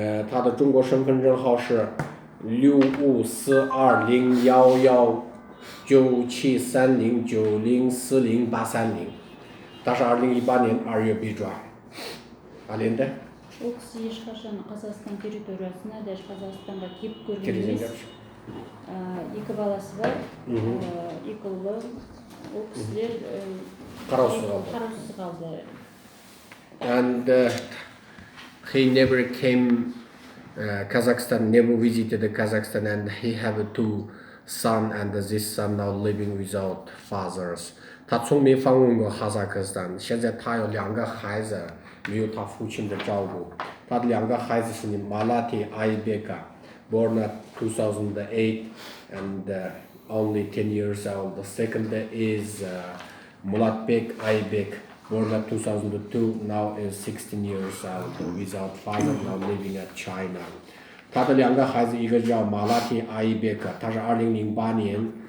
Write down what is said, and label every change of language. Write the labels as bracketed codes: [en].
[zh] 他的中国身份证号是654201197309040830830，他是2018年2月被抓。 [kk] Ал енді? Ол кісі ешқашан Қазақстан территориясына, даже Қазақстанға келіп көрген емес. Екі баласы бар, екі ұлы. Ол кісілер қараусыз қалды. [en] And he never came Kazakhstan, never visited Kazakhstan, and he have 2 sons, and this son now living without fathers. [zh] 他从没访问过哈萨克斯坦，现在他有2个孩子，没有他父亲的照顾。他的2个孩子是 [en] Malati Aybeka, born at 2008 and only 10 years old. The second is Mulatbek Aybek, born at 2002, now is 16 years old, without father, now living at China. [zh] 他的2个孩子，一个叫马拉提阿伊贝克，他是2008年